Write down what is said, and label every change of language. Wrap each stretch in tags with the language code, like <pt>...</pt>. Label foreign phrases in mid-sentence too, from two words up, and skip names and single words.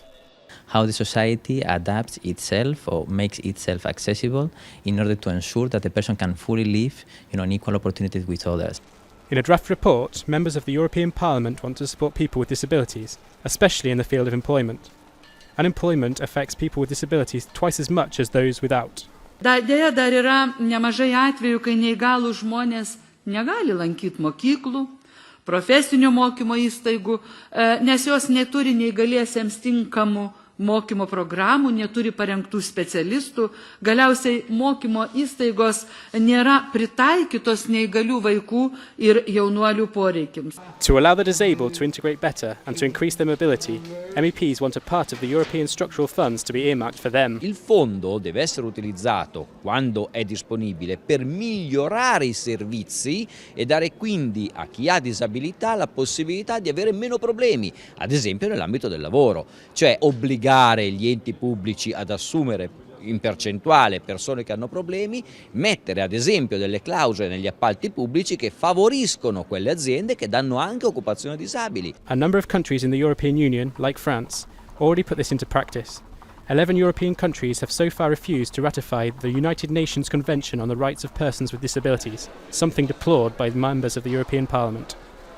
<en>How the society adapts itself or makes itself accessible in order to ensure that the person can fully live on equal opportunities with others. In a draft report, members of the European Parliament want to support people with disabilities, especially in the field of employment. Unemployment affects people with disabilities twice as much as those without.</en> <lt>Deja, dar yra nemažai atvejų, kai neįgalūs žmonės negali lankyti mokyklų, profesinio mokymo įstaigų, nes jos neturi neįgaliesiems tinkamų mokymo programų, neturi parengtų specialistų, galiausiai mokymo įstaigos nėra pritaikytos neįgalių vaikų ir jaunuolių poreikiams.</lt> <en>To allow the disabled to integrate better and to increase their mobility, MEPs want a part of the European structural funds to be earmarked for them.</en> <it>Il fondo deve essere utilizzato, quando è disponibile, per migliorare i servizi e dare quindi a chi ha disabilità la possibilità di avere meno problemi, ad esempio nell'ambito del lavoro, cioè obbligare gli enti pubblici ad assumere in percentuale persone che hanno problemi, mettere ad esempio delle clausole negli appalti pubblici che favoriscono quelle aziende che danno anche occupazione ai disabili.</it> <en>A number of countries in the European Union, like France, already put this into practice. 11 European countries have so far refused to ratify the United Nations Convention on the Rights of Persons with Disabilities, something deplored by members of the European Parliament.</en>